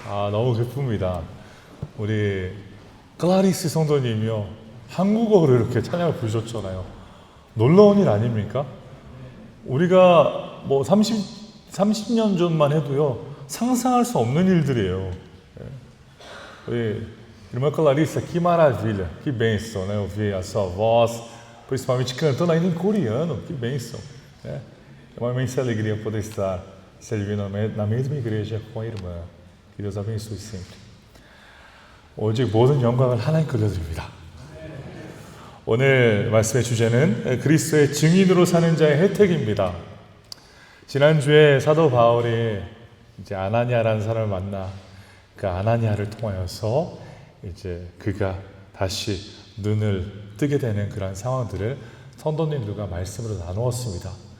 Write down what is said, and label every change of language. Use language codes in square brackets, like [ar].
[ko] 너무 기쁩니다. 우리 클라리스 성도님이요, 한국어로 이렇게 찬양을 부르셨잖아요. 놀라운 일 아닙니까? 우리가 뭐 30년 전만 해도요, 상상할 수 없는 일들이에요. [pt] Irmã Clarissa, que maravilha, que bênção, né? Ouvir a sua voz, principalmente cantando ainda em coreano, que bênção. Né? É uma imensa alegria poder estar servindo na mesma igreja com a irmã. Que Deus abençoe sempre. [ko] 오직 모든 영광을 하나님 돌려드립니다. 오늘 말씀의 주제는 그리스도의 증인으로 사는 자의 혜택입니다. 지난주에 사도 바울이 이제 아나니아라는 사람을 만나 그 아나니아를 통하여서 이제 그가 다시 눈을 뜨게 되는 그런 상황들을 성도님들과 말씀으로 나누었습니다.